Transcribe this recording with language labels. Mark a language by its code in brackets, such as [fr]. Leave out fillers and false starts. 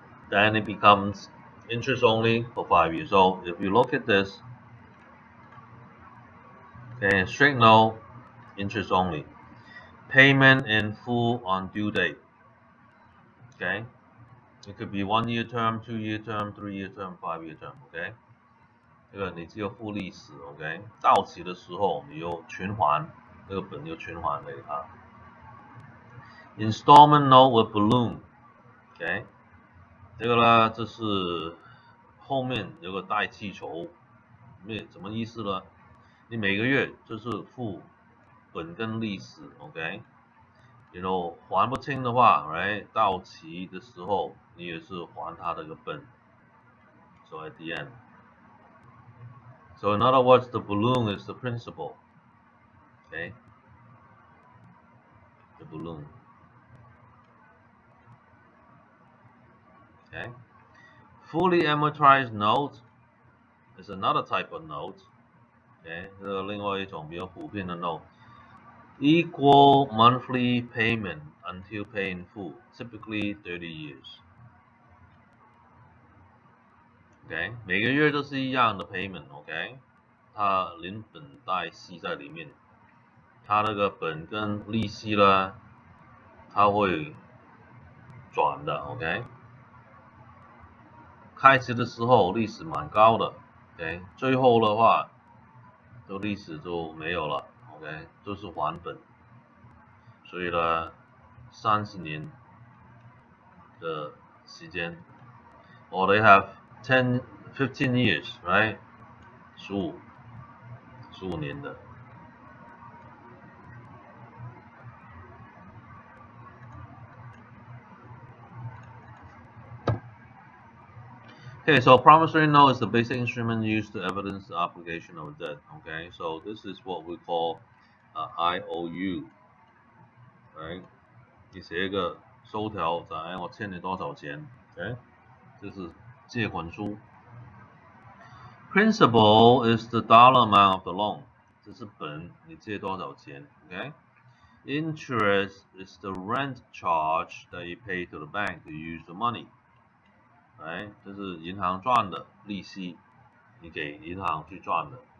[en] Then it becomes interest only for 5 years. So if you look at this, okay, straight note, interest only. Payment in full on due date. Okay, it could be 1 year term, 2 year term, 3 year term, 5 year term. [zh] OK， 这个你只有付利息。OK， 到期的时候你又全还，这个本又全还给他。 [en] Installment note with balloon. [zh] OK， 这个呢，这是后面有个带气球，什么意思呢？你每个月就是付本跟利息。 OK。还不清的话 ，right， 到期的时候你也是还他的个本。 [en] So at the end, so in other words, the balloon is the principal. Okay, the balloon. Okay, fully amortized note is another type of note. Okay， [zh] 这个另外一种比较普遍的 [en] note。Equal monthly payment until pay in full, typically 30 years. [zh] OK， 每个月都是一样的 payment。OK， 它连本带息在里面，它那个本跟利息呢，它会转的。 OK， 开始的时候利息蛮高的。 OK， 最后的话，这利息就没有了。 OK， 就是还本。所以呢，30年的时间 ， [en] or they have 15 years, right？ [zh] 15年的。 [en] Okay, so promissory note is the basic instrument used to evidence the obligation of a debt. Okay, so this is what we call IOU, right？ [zh] 你写一个收条，我欠你多少钱 ？OK， 这是借款书。 [en] Principal is the dollar amount of the loan. [zh] 这是本，你借多少钱 ？OK。 [en] Interest is the rent charge that you pay to the bank to use the money. Right？ [zh] 这是银行赚的利息，你给银行去赚的。